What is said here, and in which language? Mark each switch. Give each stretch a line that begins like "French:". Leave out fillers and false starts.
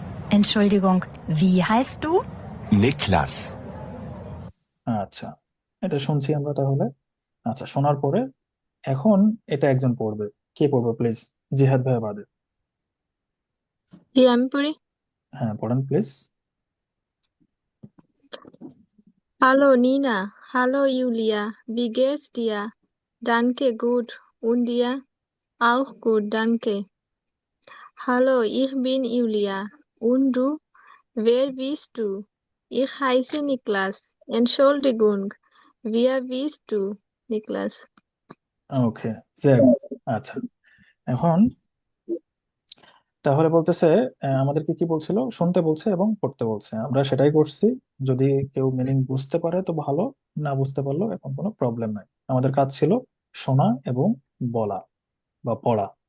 German: Entschuldigung, wie heißt du? Niklas,
Bangla: আচ্ছা, এটা শুনছি আমরা তাহলে। আচ্ছা, শোনার পরে এখন এটা একজন পড়বে। কে পড়বে প্লিজ? জিহাদ ভাই বাদে। জি আমি পড়ি। হ্যাঁ, পড়েন please.
German: Hallo Nina, hallo Julia, wie geht's dir? Danke, gut. Und dir? Auch gut, danke. Hallo, ich bin Julia. Und du? Wer bist du? Ich heiße Niklas. Entschuldigung, wer bist du? Niklas.
Bangla: Okay, Z. আচ্ছা, এখন তাহলে বলতেছে আমাদেরকে কি বলছিল? শুনতে বলছে এবং পড়তে বলছে, আমরা সেটাই করছি। যদি কেউ মিনিং বুঝতে পারে তো ভালো, না বুঝতে পারলেও এখন কোনো প্রবলেম নাই। আমাদের কাজ ছিল শোনা এবং বলা বা পড়া।